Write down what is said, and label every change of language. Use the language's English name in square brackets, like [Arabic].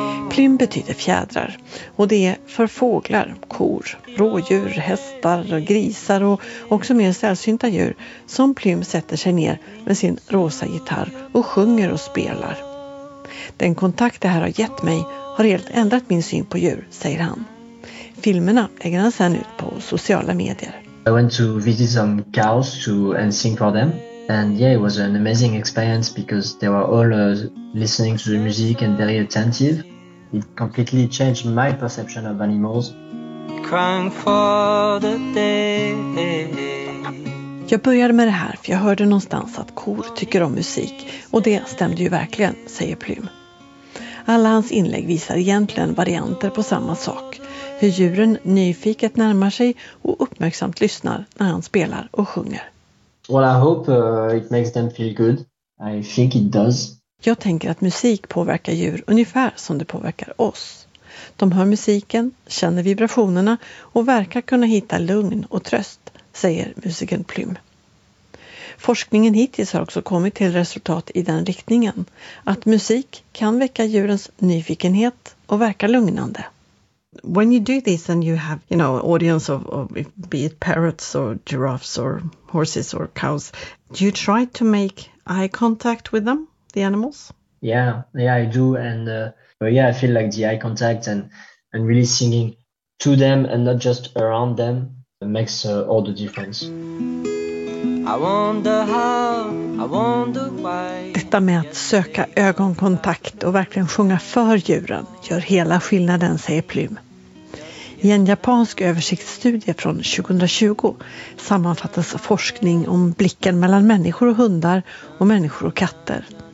[Swedish] Plym betyder fjädrar och det är för fåglar, kor, rådjur, hästar, grisar och också mer sällsynta djur som Plym sätter sig ner med sin rosa gitarr och sjunger och spelar. Den kontakt det här har gett mig har helt ändrat min syn på djur, säger han. Filmerna lägger han sen ut på sociala medier. [English] I went to visit some cows to and sing for them, and yeah, it was an amazing experience because they were all listening to the music and very attentive. It completely changed my perception of animals. Crying for the day. [Swedish] Jag började med det här för jag hörde någonstans att kor tycker om musik och det stämde ju verkligen, säger Plym. Alla hans inlägg visar egentligen varianter på samma sak. Hur djuren nyfiket närmar sig och uppmärksamt lyssnar när han spelar och sjunger. [English] Well, I hope it makes them feel good. I think it does. [Swedish] Jag tänker att musik påverkar djur ungefär som det påverkar oss. De hör musiken, känner vibrationerna och verkar kunna hitta lugn och tröst, säger musikern Plym. Forskningen hittills har också kommit till resultat i den riktningen, att musik kan väcka djurens nyfikenhet och verka lugnande. [English] When you do this and you have, you know, audience of be it parrots or giraffes or horses or cows, do you try to make eye contact with them, the animals? Yeah, I do, and I feel like the eye contact and really singing to them and not just around them. It makes all the difference. I wonder how, I wonder why. [Swedish] Detta med att söka ögonkontakt och verkligen sjunga för djuren gör hela skillnaden, säger Plym. I en japansk översiktsstudie från 2020 sammanfattas forskning om blicken mellan människor och hundar och människor och katter.